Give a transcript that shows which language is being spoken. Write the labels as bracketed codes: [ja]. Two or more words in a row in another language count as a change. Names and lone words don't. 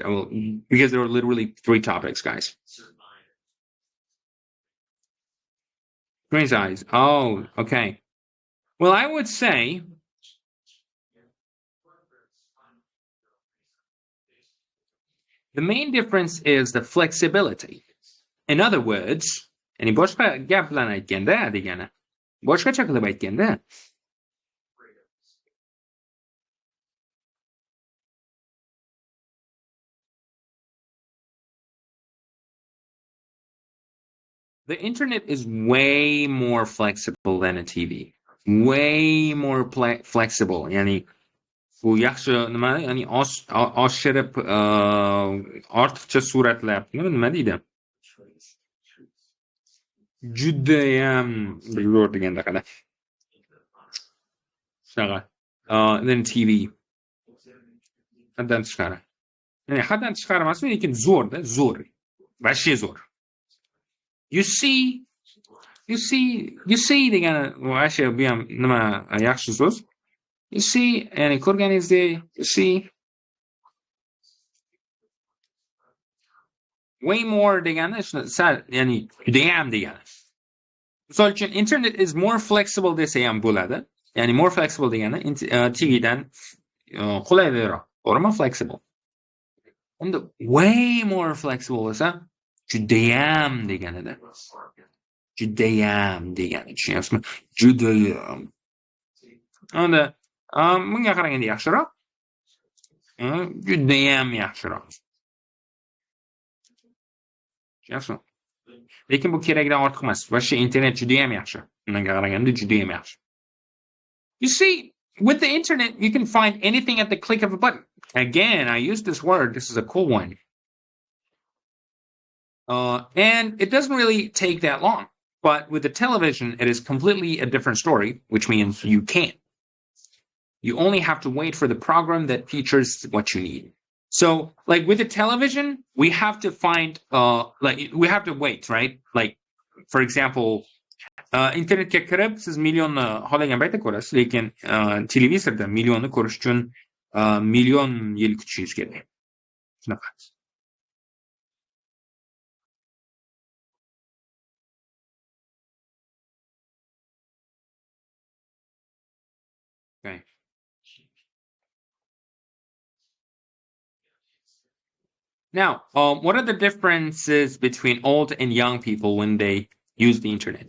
[en] I will, because there are literally 3 topics, guys. Screen size. Oh, okay. Well, I would say the main difference is the flexibility. In other words, [uz] ya'ni boshqa gap bilan aytganda degani. Boshqacha qilib aytganda, [en] the internet is way more flexible than a TV. Way more flexible. [uz] Ya'ni bu yaxshi nima, ya'ni oshirib ortiqcha suratlar nima deydi? Judayam zo'r deganda qara. [en] Shunaqa. Then TV. [uz] Haddan tashqari. Ya'ni haddan tashqari emas, lekin zo'rda, zo'r. Vashshe zo'r. [en] You see [uz] degani vashshe bu ham nima yaxshi so'z. [en] You see, [uz] ya'ni ko'rganingizdek, [en] you see way more [uz] degani sal, ya'ni judayam degani. Misol uchun [en] internet is more flexible [uz] desa ham bo'ladi. Ya'ni [en] more flexible [uz] degani TVdan qulayliroq. To'g'rimi? Flexible. [en] And way more flexible [uz] desa judayam deganida. Judayam degani tushunyapsizmi? Judayam. Unda bunga qaraganda yaxshiroq. Judayam yaxshiroq. Tushunyapsizmi? Lekin bu kerakdan ortiq emas. Vashshe internet judayam yaxshi. Unga qaraganda judayam yaxshi. [en] You see, with the internet, you can find anything at the click of a button. Again, I use this word. This is a cool one. And it doesn't really take that long. But with the television, it is completely a different story, which means you can't. You only have to wait for the program that features what you need. So, like with the television, we have to find, we have to wait, right? Like, for example, [uz] internetga kirib, siz millionni xohlagan paytda ko'rasiz, lekin televizorda millionni ko'rish uchun million yil kutishingiz kerak. Shunaqa. [en] Okay. Now, what are the differences between old and young people when they use the internet?